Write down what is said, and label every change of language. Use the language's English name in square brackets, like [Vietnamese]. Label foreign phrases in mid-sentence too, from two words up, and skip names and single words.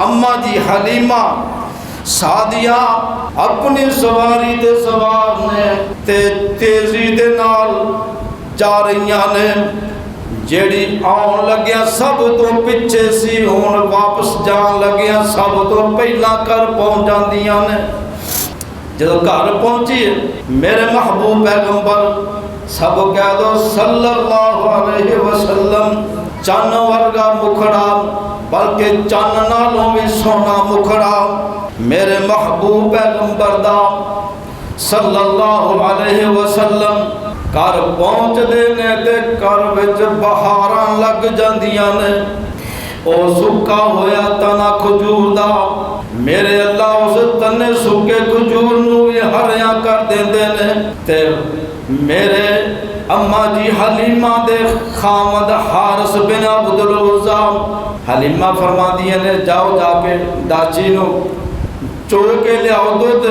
[Punjabi] اماں جی حلیمہ سعدیہ اپنی سواری دے سوار نے تے تیزی دے نال جا رہی نے. جیہڑی آؤن لگیا سب تو پچھے سی، ہن واپس جان لگیا سب تو پہلا گھر پہنچ جاندیاں نے. جدوں گھر پہنچی میرے محبوب پیغمبر سب کہہ دو [Arabic] صلى الله عليه وسلم [Punjabi] چن ورگا مکھڑا، بلکہ چن نالوں بھی سوہنا مکھڑا میرے محبوب پیغمبر دا [Arabic] صلى الله عليه وسلم. [Punjabi] گھر پہنچدے نے تے گھر وچ بہاراں لگ جاندیاں نے. او سکا ہویا تنا کھجور دا میرے اللہ اس تنے سکے کھجور نوں بھی ہریا کر دیندے نے. تے میرے اماں جی حلیمہ دے خامد حارث بن عبد العزیٰ حلیمہ فرمادیاں نے جاؤ جاکے ڈاچی نوں چو کے لیاؤ دودھ.